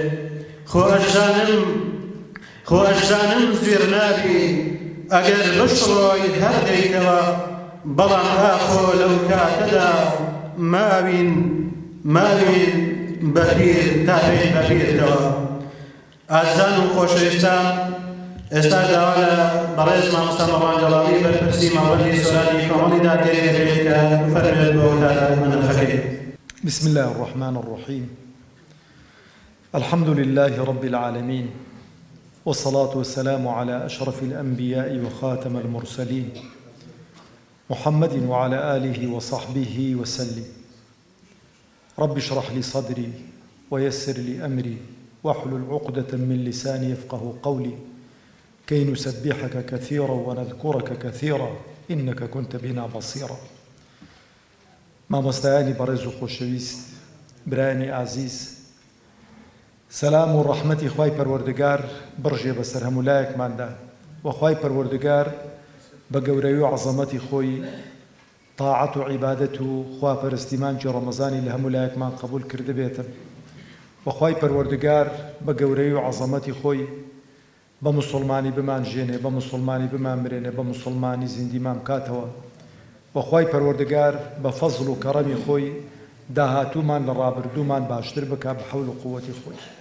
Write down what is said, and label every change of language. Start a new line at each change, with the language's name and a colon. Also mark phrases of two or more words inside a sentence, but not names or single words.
Central Kurdish: خۆ ئەشزانم زوێر نابی ئەگەر بشڕۆی هەر دەیتەوە بەڵام ئاخۆ لەو کاتەدا ماوین بەپیر تا بێت بەپیرتەوە. ئازان و خۆشەویستان ئێستا داوا لە بەڕێز مامۆستا مەڕوان جەڵاڵی بەرپرسی مەڵبەندی سۆرانی کۆمەڵی دادگەرێت کە فەرمێت بۆ منەخەکەی.
Arabic: بسم الله الرحمن الرحيم الحمد لله رب العالمين والصلاة والسلام على أشرف الأنبياء وخاتم المرسلين محمد وعلى آله وصحبه وسلم رب اشرح لي صدري ويسر لي أمري واحلل عقدة من لساني يفقه قولي كي نسبحك كثيرا ونذكرك كثيرا إنك كنت بنا بصيرا.
Central Kurdish: مامۆستایانی بەڕێز و خۆشەویست، برایانی ئازیز، سلام و ڕەحمەتی خوای پەروەردگار بڕژێ بەسەر هەموو لایەکماندا و خوای پەروەردگار بە گەورەی و عەزەمەتی خۆی طاعەت و عیبادەت و خواپەرستی مانگی ڕەمەزانی لە هەموو لایەکمان قبول کرده بێتن و خوای پەروەردگار بە گەورەی و عەزەمەتی خۆی بە موسڵمانی بمانژێنێ بە موسڵمانی بمانمرێنێ بە موسڵمانی زیندیمان بکاتەوە و خوای پەروەردگار بە فەزڵ و کەڕەمی خۆی داهاتوومان لە ڕابردوومان باشتر بکات بە حەول و قووەتی خۆی.